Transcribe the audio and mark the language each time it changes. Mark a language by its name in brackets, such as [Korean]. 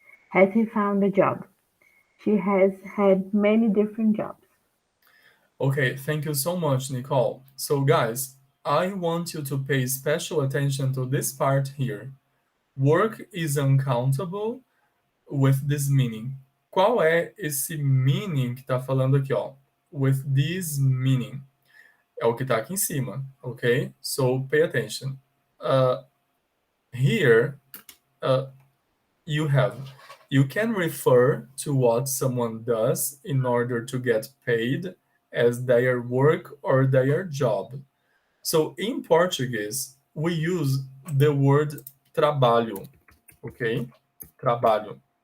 [English] Has he found a job? She has had many different jobs. Okay, thank you so much, Nicole. So guys, I want you to pay special attention to this part here. Work is uncountable with this meaning. [Portuguese] Qual é esse meaning que está falando aqui, ó? [English] With this meaning. [Portuguese] É o que está aqui em cima, ok? [English] So pay attention. Here, you can refer to what someone does in order to get paid as their work or their job. So in Portuguese, we use the word trabalho, okay? Trabalho.